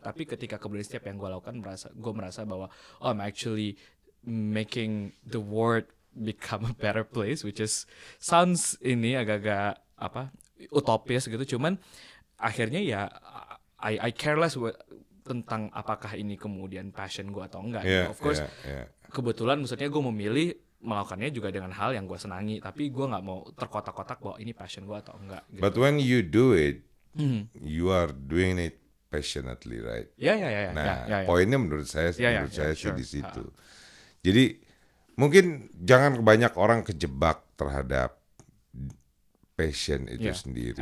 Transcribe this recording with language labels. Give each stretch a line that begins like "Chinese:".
Indonesian: Tapi ketika kemudian setiap yang gue lakukan gue merasa bahwa
English: I'm actually making the world become a better place, which is
Indonesian: sounds ini agak-agak utopis gitu. Cuman akhirnya ya
English: I care less
Indonesian: tentang apakah ini kemudian passion gue atau enggak.
English: Of course,
Indonesian: kebetulan maksudnya gue memilih melakukannya juga dengan hal yang gue senangi, tapi gue nggak mau terkotak-kotak bahwa ini passion gue atau enggak. Gitu.
English: But when you do it, you are doing it passionately, right?
Indonesian: Ya. Nah, poinnya menurut saya sih
English: sure.
Indonesian: di situ. Jadi mungkin jangan banyak orang kejebak terhadap passion itu sendiri.